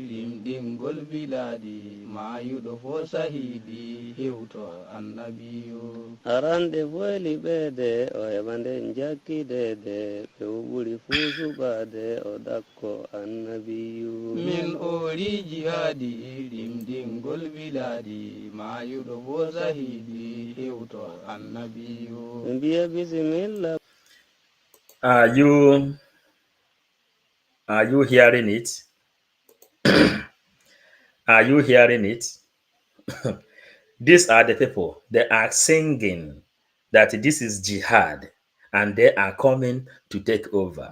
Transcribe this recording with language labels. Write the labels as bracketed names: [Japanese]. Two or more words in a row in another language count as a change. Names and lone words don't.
[Fula] limɗingol biladi mayuɗo fo sahidi hewto annabiyu arande boyli ɓeede o heɓa nden jakkidede ɓe ɓuri fuu suɓade o ɗakko annabiyu min ori jihadi limɗingol biladi mayuɗo fo sahidi hewto annabiyu mbiya bisimilla. [English] Are you hearing it? Are you hearing it? These are the people. They are singing that this is jihad and they are coming to take over.